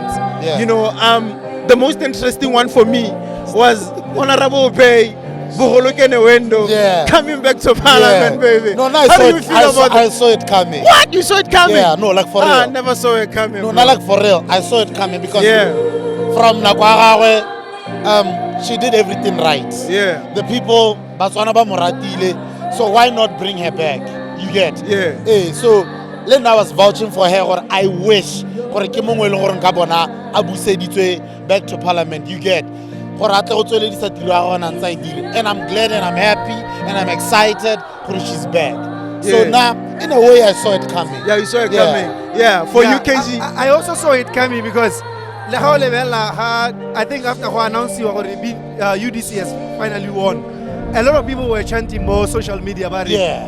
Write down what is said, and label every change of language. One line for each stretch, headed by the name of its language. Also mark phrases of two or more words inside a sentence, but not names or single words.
English: The most interesting one for me was Honorable Bay Kenewendo coming back to parliament, baby. No, How do you feel about I saw it coming. What? You saw it coming? Yeah, no, like for real. I never saw it coming. No, not like for real. I saw it coming because from Nakwarawe, she did everything right. The people,
Tswana: Batswana ba moratile,
English: so why not bring her back? You get? So then I was vouching for her, or I wish
Tswana: gore ke mongwe le gore nka bona a buseditswe
English: back to parliament. You get? And I'm glad and I'm happy and I'm excited because she's back. So now, in a way, I saw it coming. Yeah, you saw it coming. Yeah, for you, KG. I also saw it coming because I think after who announced UDC has finally won, a lot of people were chanting more social media about it.